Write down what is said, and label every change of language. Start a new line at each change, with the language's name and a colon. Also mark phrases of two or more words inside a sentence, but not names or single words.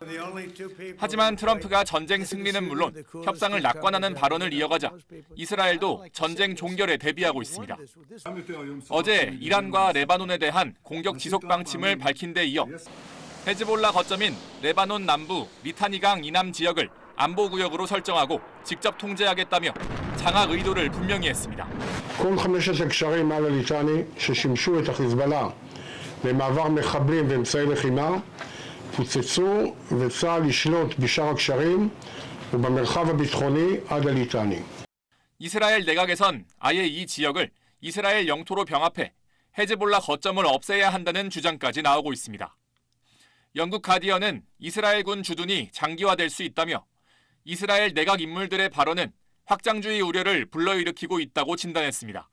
Korean: 하지만 트럼프가 전쟁 승리는 물론 협상을 낙관하는 발언을 이어가자 이스라엘도 전쟁 종결에 대비하고 있습니다. 어제 이란과 레바논에 대한 공격 지속 방침을 밝힌 데 이어 헤즈볼라 거점인 레바논 남부 리타니강 이남 지역을 안보구역으로 설정하고 직접 통제하겠다며 장악 의도를 분명히 했습니다.
Hebrew: למעבר מחבלים ואמצעי לחימה פוצצו וצה"ל ישלוט בשאר הקשרים ובמרחב הביטחוני עד הליטני.
Korean: 이스라엘 내각에선 아예 이 지역을 이스라엘 영토로 병합해 헤즈볼라 거점을 없애야 한다는 주장까지 나오고 있습니다. 영국 가디언은 이스라엘군 주둔이 장기화될 수 있다며 이스라엘 내각 인물들의 발언은 확장주의 우려를 불러일으키고 있다고 진단했습니다.